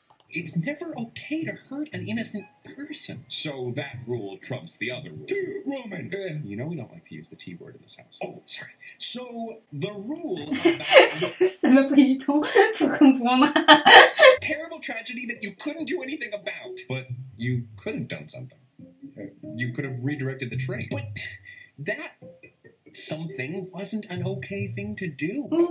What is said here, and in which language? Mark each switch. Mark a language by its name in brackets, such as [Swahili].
[English] It's never okay to hurt an innocent person. So that rule trumps the other rule. Roman! You know we don't like to use the T word in this house. Oh, sorry. So, the rule about... [French] Ça m'a pris du temps pour comprendre. [English] Terrible tragedy that you couldn't do anything about. But you could have done something. You could have redirected the train. But that... something wasn't an okay thing to do.